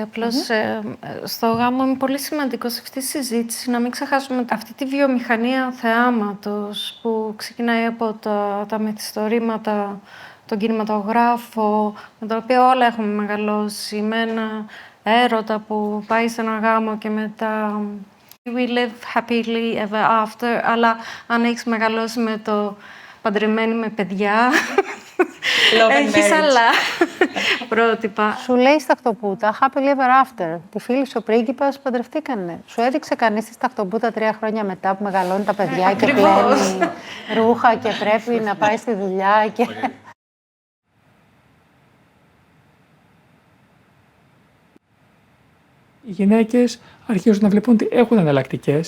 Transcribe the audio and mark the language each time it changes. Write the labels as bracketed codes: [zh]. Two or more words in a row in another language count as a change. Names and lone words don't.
[el] Απλώς στο γάμο είναι πολύ σημαντικό σε αυτή τη συζήτηση να μην ξεχάσουμε αυτή τη βιομηχανία θεάματος που ξεκινάει από τα μυθιστορήματα, τον κινηματογράφο, με τα οποία όλα έχουμε μεγαλώσει, με ένα έρωτα που πάει σε ένα γάμο και μετά [en] we live happily ever after, [el] αλλά αν έχεις μεγαλώσει με το παντρεμένοι με παιδιά, έχεις άλλα πρότυπα. Σου λέει στα ταχτοπούτα [en] happily ever after. [el] Τη φίλη σου ο πρίγκιπας παντρευτήκανε. Σου έδειξε κανείς τη ταχτοπούτα 3 χρόνια μετά που μεγαλώνει τα παιδιά και πλένει ρούχα και πρέπει να πάει στη δουλειά και... Οι γυναίκες αρχίζουν να βλέπουν ότι έχουν εναλλακτικές.